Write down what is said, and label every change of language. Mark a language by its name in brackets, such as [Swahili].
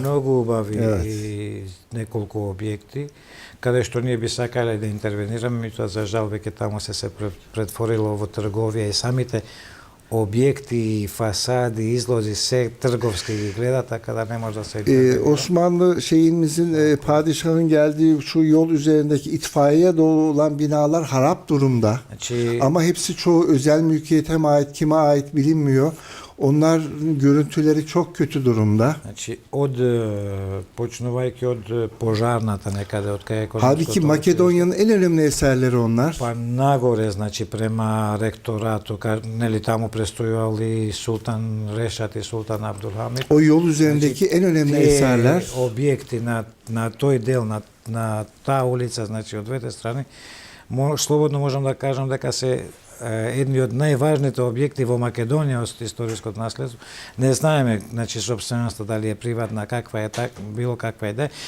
[Macedonian] Има многу убави неколку објекти каде што ние би сакале да интервенираме, меѓутоа за жал веќе таму се претворило во трговија и самите објекти, фасади, излози, се трговски ги гледа, така да не може да се [Turkish] Osmanlı şeyimizin, padişahın geldiği şu yol üzerindeki itfaiye dolu olan binalar harap durumda. Ama hepsi çoğu özel mülkiyete mi ait, kime ait bilinmiyor. Onların görüntüleri çok kötü durumda. [Macedonian] Значи од почнувајќи од пожарната некаде од кај [Turkish] Halbuki Makedonya'nın en önemli eserleri onlar. [Macedonian] Па нагоре, значи према ректорату, нели таму престојувал и Султан Решат и Султан Абдулхамид. [Turkish] O yol üzerindeki en önemli eserler. [Macedonian] Објекти на тој дел на таа улица, значи од двете страни, слободно можам да кажам дека се едни од најважните објекти во Македонија од историското наследство. Не знаеме, значи, собственоста дали е приватна, каква е било каква е да.